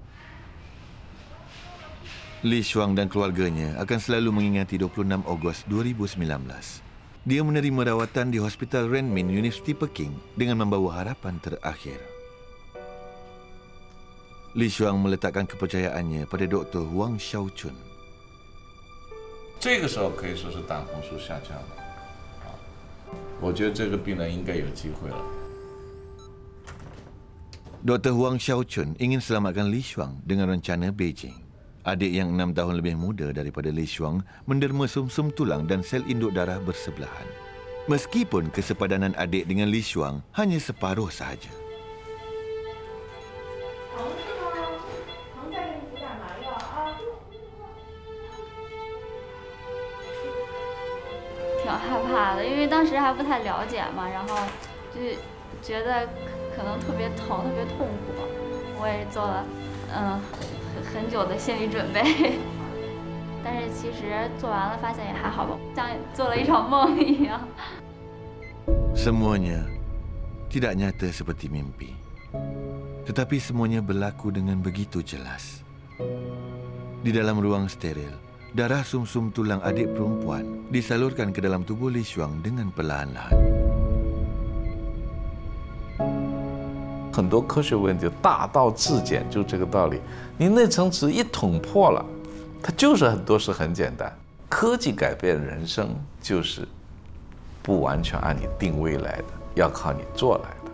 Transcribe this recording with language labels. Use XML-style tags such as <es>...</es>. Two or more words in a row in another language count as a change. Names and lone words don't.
<ms>Li Shuang dan keluarganya akan selalu mengingati 26 Ogos 2019. Dia menerima rawatan di Hospital Renmin University Peking dengan membawa harapan terakhir. Li Shuang meletakkan kepercayaannya pada Dr. Huang Xiaochun.</ms> <zh>这个时候可以说是胆红素下降了，我觉得这个病人应该有机会了。</zh> <ms>Dr. Huang Xiaochun ingin selamatkan Li Shuang dengan rencana Beijing. Adik yang 6 tahun lebih muda daripada Li Shuang menderma sumsum tulang dan sel induk darah bersebelahan. Meskipun kesepadanan adik dengan Li Shuang hanya separuh sahaja.</ms> <zh>挺害怕的，因为当时还不太了解嘛，然后就觉得可能特别疼、特别痛苦。我也做了很久的心理准备，但是其实做完了发现也还好吧，像做了一场梦一样。</zh> <ms>Semuanya tidak nyata seperti mimpi, tetapi semuanya berlaku dengan begitu jelas. Di dalam ruang steril, darah sumsum tulang adik perempuan disalurkan ke dalam tubuh Li Shuang dengan perlahan-lahan.</ms> <zh>很多科学问题大道至简，就这个道理。你内层纸一捅破了，它就是很多事很简单。科技改变人生，就是不完全按你定位来的，要靠你做来的。</zh>